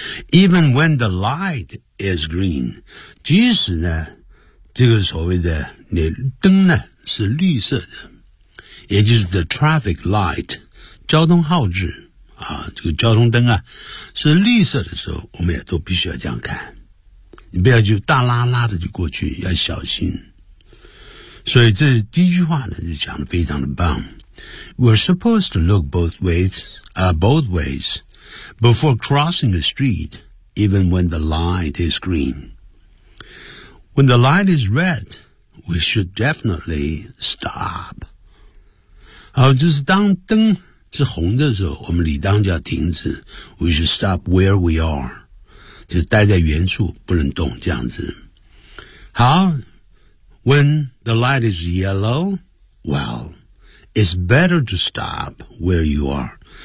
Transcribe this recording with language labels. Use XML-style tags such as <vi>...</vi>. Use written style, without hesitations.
<en>Even when the light is green，</en> <zh>即使呢，这个所谓的那灯呢是绿色的，也就是</zh> <en>the traffic light，</en> <zh>交通号志啊，这个交通灯啊是绿色的时候，我们也都必须要这样看，你不要就大拉拉的就过去，要小心。所以这第一句话呢就讲得非常的棒。</zh> <en>We're supposed to look both ways before crossing the street, even when the light is green. When the light is red, we should definitely stop.</en> <zh>好，就是当灯是红的时候，我们理当就要停止。</zh> <en>We should stop where we are.</en> <zh>就是待在原处，不能动，这样子。</zh> <en>好， when the light is yellow, well... It's better to stop where you are.</en>